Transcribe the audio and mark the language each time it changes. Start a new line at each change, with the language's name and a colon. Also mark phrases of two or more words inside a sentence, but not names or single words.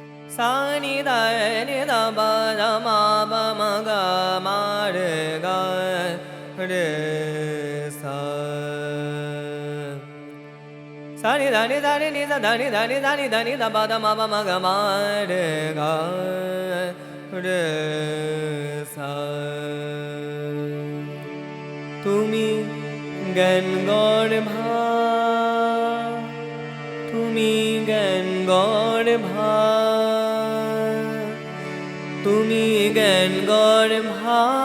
Bangla: sa ni da ni da ba da ma ba ma ga ma re ga re sa sa ni da ni da ni ni da da ni da ni da ni da ni da ba da ma ga ma re ga re sa তুমি জ্ঞান গর্ভা তুমি জ্ঞান গর্ভা তুমি জ্ঞান গর্ভা